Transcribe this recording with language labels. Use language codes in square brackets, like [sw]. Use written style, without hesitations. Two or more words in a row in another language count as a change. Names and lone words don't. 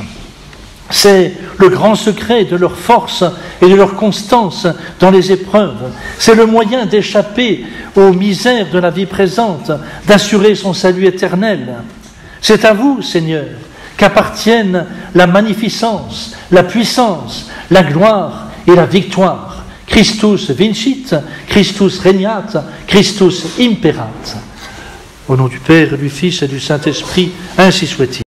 [fr] C'est le grand secret de leur force et de leur constance dans les épreuves. C'est le moyen d'échapper aux misères de la vie présente, d'assurer son salut éternel. C'est à vous, Seigneur, qu'appartiennent la magnificence, la puissance, la gloire et la victoire. [la] Christus vincit, Christus regnat, Christus imperat. [fr] Au nom du Père, du Fils et du Saint-Esprit, ainsi soit-il.